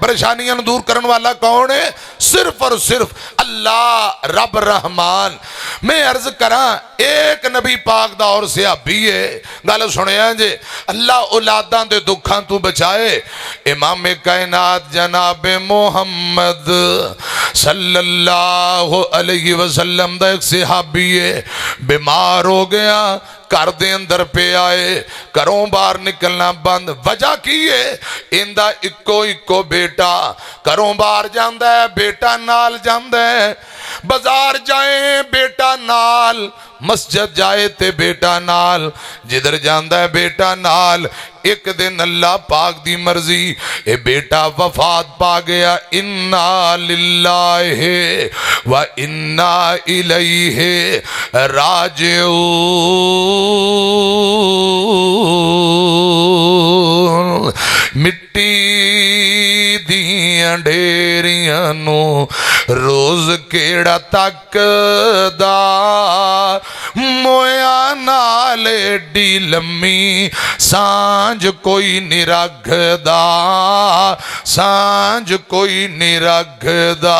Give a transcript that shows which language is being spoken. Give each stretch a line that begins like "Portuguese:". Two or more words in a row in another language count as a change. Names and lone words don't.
Punjabi: پریشانیاں نوں دور کرنے والا کون ہے؟ صرف اور صرف اللہ رب رحمان. میں عرض کراں ایک نبی پاک دا اور صحابی ہے، گل سنیا جے اللہ اولاداں دے دکھاں توں بچائے. امام کائنات جناب محمد
Arabic: صلى الله عليه وسلم
Punjabi: دا ایک صحابی ہے، بیمار ہو گیا، گھر دے اندر پے آئے، گھروں باہر نکلنا بند۔ وجہ کی ہے? ایندا اکو اکو بیٹا گھروں باہر جاندا ہے، بیٹا نال جاندا ہے، بازار جائے بیٹا نال، مسجد جائے تے بیٹا نال، جدھر جاندا ہے بیٹا نال. ایک دن اللہ پاک دی مرضی اے بیٹا وفات پا گیا.
Arabic: إنا لله وإنا إليه راجعون.
Punjabi: مٹی دیاں ڈھیریاں نوں روز کیہڑا تکدا، مویاں نال ایڈی لمی سانجھ کوئی نہیں رکھدا، سانجھ کوئی نہیں رکھدا.